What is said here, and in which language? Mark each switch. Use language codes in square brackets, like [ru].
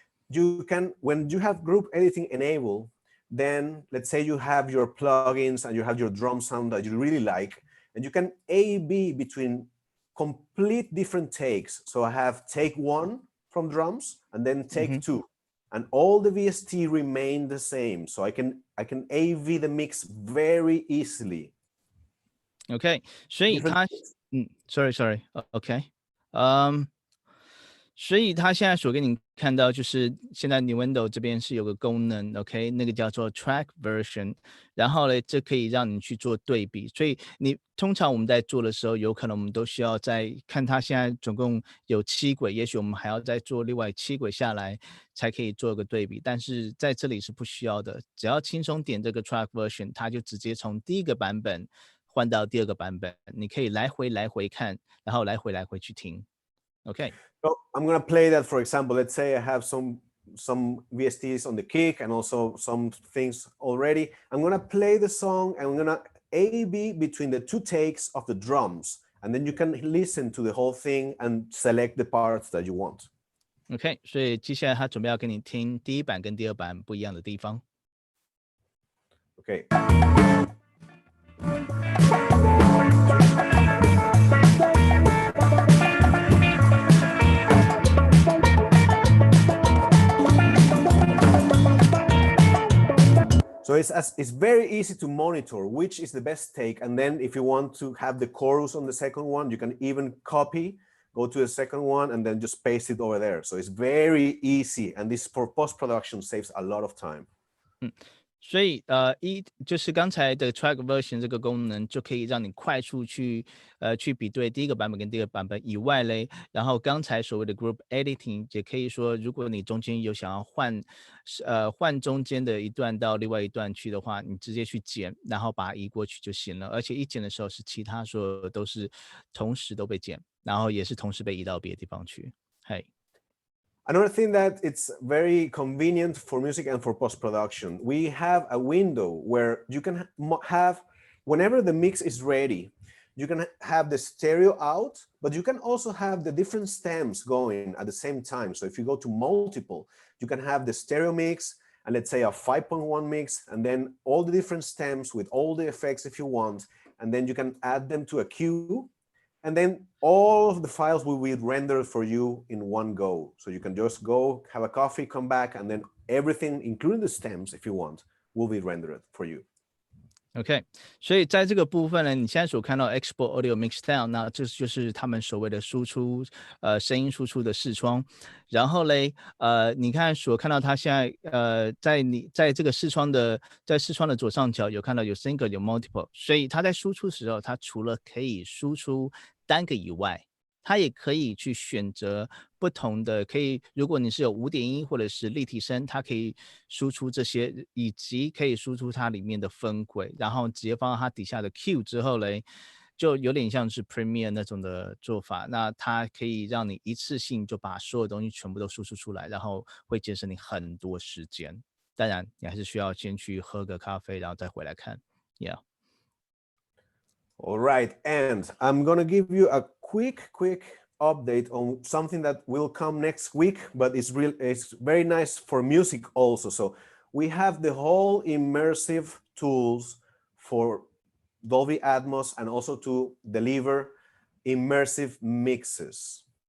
[en] You can, when you have group editing enabled, then let's say you have your plugins and you have your drum sound that you really like, and you can A/B between complete different takes. So I have take 1 from drums and then take 2, and all the VST remain the same. So I can AV the mix very easily. [zh] OK， 所以它sorry OK， 所以他现在所给你看到就是现在 Nuendo 这边是有个功能 OK， 那个叫做 track version， 然后呢这可以让你去做对比。所以你通常我们在做的时候，有可能我们都需要再看它现在总共有7轨，也许我们还要再做另外7轨下来才可以做个对比，但是在这里是不需要的，只要轻松点这个 track version， 它就直接从第一个版本换到第二个版本，你可以来回看，然后来回去听。 OK。 [en] So I'm going to play that, for example. Let's say I have some VSTs on the kick and also some things already. I'm going to play the song and I'm going to A/B between the 2 takes of the drums. And then you can listen to the whole thing and select the parts that you want. [zh] OK， 所以接下来他准备要给你听第一版跟第二版不一样的地方。 OK。 [en] So it's very easy to monitor which is the best take. And then if you want to have the chorus on the second one, you can even copy, go to the second one, and then just paste it over there. So it's very easy. And this for post-production saves a lot of time. [zh] 所以就是刚才的 track version 这个功能就可以让你快速去比对第一个版本跟第二个版本以外嘞，然后刚才所谓的 group editing 也可以说，如果你中间有想要换中间的一段到另外一段去的话，你直接去剪，然后把它移过去就行了。而且一剪的时候是其他所有都是同时都被剪，然后也是同时被移到别的地方去。嘿。 [en] Another thing that it's very convenient for music and for post-production, we have a window where you can have, whenever the mix is ready, you can have the stereo out, but you can also have the different stems going at the same time. So if you go to multiple, you can have the stereo mix, and let's say a 5.1 mix, and then all the different stems with all the effects if you want, and then you can add them to a queue. And then all of the files will be rendered for you in one go. So you can just go, have a coffee, come back, and then everything, including the stems, if you want, will be rendered for you. [zh] OK， 所以在这个部分呢，你现在所看到 Export Audio Mixdown， 那这就是他们所谓的输出声音输出的视窗。然后嘞，你看所看到它现在在这个视窗的左上角有看到有 Single 有 Multiple， 所以它在输出的时候，它除了可以输出单个以外，它也可以去选择不同的，如果你是有5.1或者是立体声，它可以输出这些，以及可以输出它里面的分轨，然后直接放到它底下的 Q 之后嘞，就有点像是 Premiere 那种的做法。那它可以让你一次性就把所有东西全部都输出出来，然后会节省你很多时间。当然，你还是需要先去喝个咖啡，然后再回来看。 [en] Yeah. All right, and I'm gonna give you a quick update on something that will come next week, but it's very nice for music also. So we have the whole immersive tools for Dolby Atmos and also to deliver immersive mixes.